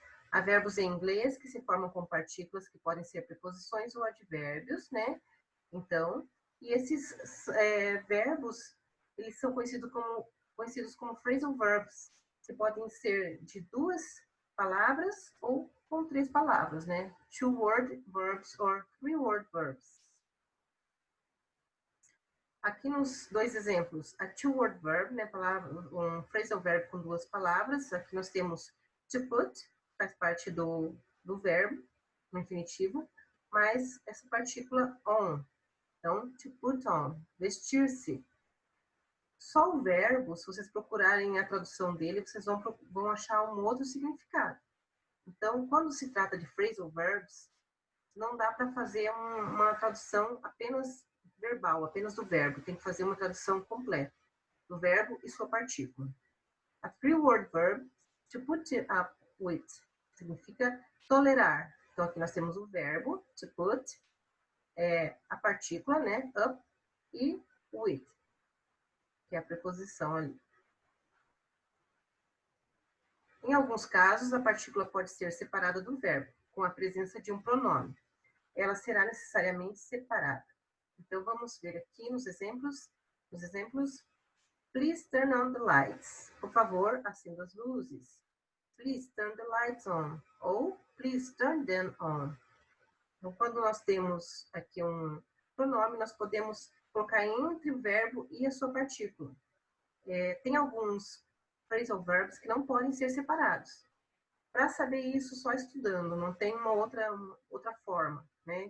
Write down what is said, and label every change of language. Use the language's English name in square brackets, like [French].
[Portuguese] Há verbos em inglês que se formam com partículas que podem ser preposições ou advérbios, né? Então, e esses verbos, eles são conhecidos como phrasal verbs, que podem ser de 2 palavras ou com 3 palavras, né? [English] Two-word verbs or three-word verbs. [Portuguese] Aqui nos dois exemplos, [English] a two-word verb, [Portuguese] né, um phrasal verb com 2 palavras. Aqui nós temos to put, faz parte do verbo, no infinitivo, mas essa partícula on. Então, to put on, vestir-se. Só o verbo, se vocês procurarem a tradução dele, vocês vão achar um outro significado. Então, quando se trata de phrasal verbs, não dá para fazer uma tradução apenas verbal, apenas do verbo. Tem que fazer uma tradução completa do verbo e sua partícula. [English] A three-word verb, to put up with, [Portuguese] significa tolerar. Então, aqui nós temos o verbo, to put, a partícula, né, up, e with, que é a preposição ali. Em alguns casos, a partícula pode ser separada do verbo, com a presença de um pronome. Ela será necessariamente separada. Então, vamos ver aqui nos exemplos. [English] Please turn on the lights. [Portuguese] Por favor, acenda as luzes. [English] Please turn the lights on. Ou please turn them on. [Portuguese] Então, quando nós temos aqui um pronome, nós podemos colocar entre o verbo e a sua partícula. Tem alguns phrasal verbs que não podem ser separados. Para saber isso, só estudando, não tem uma outra forma, né?